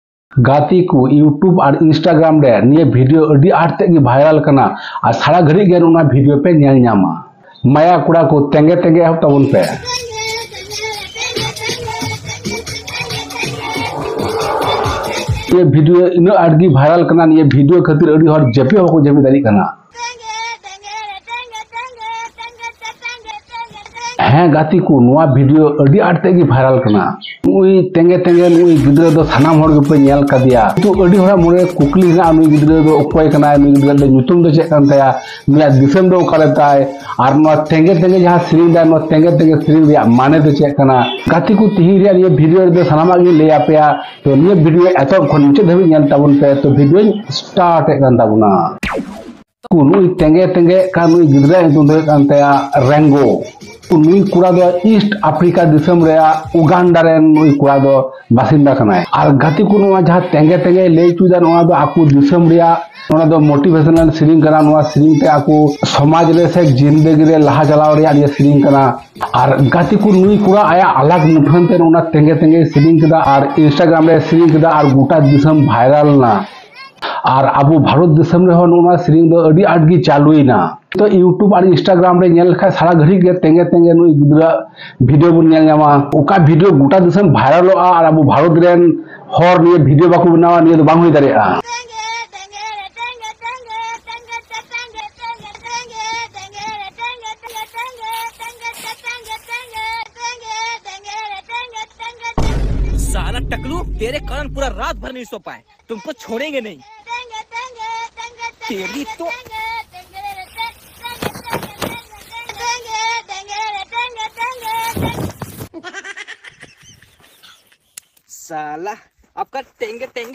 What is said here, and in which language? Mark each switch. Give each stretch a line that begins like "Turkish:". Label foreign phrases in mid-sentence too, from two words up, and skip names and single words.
Santali: गाती को यूट्यूब और इंस्टाग्राम रे निये वीडियो अड़ी आड़ते की वायरल करना और सारा घड़ी गे उना वीडियो पे नेल न्यामा माया कुड़ा को तेंगे तेंगे हब तबुन पे ये वीडियो इनो आड़गी वायरल करना ये वीडियो खातिर अड़ी हर जपे हो जमी दारी करना हाँ गाती को नुआ वीडियो अड़ी आड़ते की वायरल करना नुई तेंगे तेंगे नुई गिद्रे दो सानाम हर पे नेल कदिया तो अड़ी हरा मोरे कुकली ना नुई गिद्रे दो अकोय कना नुई गिद्रे दो नुतुम दो चेक कान तया नुया दिसम दो काले ताय आर नुआ तेंगे तेंगे जहां सिरिंग दा नुआ तेंगे तेंगे सिरिंग रिया माने दो चेक कना गाती को तिही रिया ये वीडियो दो सानामा गी ले आपेया तो ये वीडियो एतो खन मुचे धबि नेल ताबुन पे तो वीडियो स्टार्ट कान ताबुना नुई तेंगे तेंगे का नुई गिद्रे नुतुम दो कान तया रेंगो नुई कुड़ा दो ईस्ट अफ्रीका दिसम रे उगांडा रे नुई कुड़ा दो बासिंदा कनाय और गाती को नुआ जहां तेंगे तेंगे ले चुदा नुआ दो आकु दिसम रे नुआ दो मोटिवेशनल सिरिंग कना नुआ सिरिंग पे आकु समाज रे से जिंदगी रे लहा चलाव रे ये सिरिंग कना और गाती को नुई कुड़ा आया अलग मुठन ते नुना तेंगे तेंगे सिरिंग कदा और इंस्टाग्राम रे सिरिंग कदा और गोटा दिसम वायरल ना और अब भारत देशम रे नुना सिरिंग दो अड़ी आड़गी चालुइना तो यूट्यूब और इंस्टाग्राम रे नेल खा सारा घड़ी के तेंगे तेंगे नुई गिद्रा वीडियो बुन नेल न्यामा ओका वीडियो गोटा दिसम वायरल और अब भारत रेन हर निये वीडियो बाकु बनावा निये दो बांग होई दारेआ
Hindi: साला टकलू तेरे कारण पूरा रात भर नहीं सो पाए तुमको छोड़ेंगे नहीं तेरी तो साला आपका टेंगे टेंगे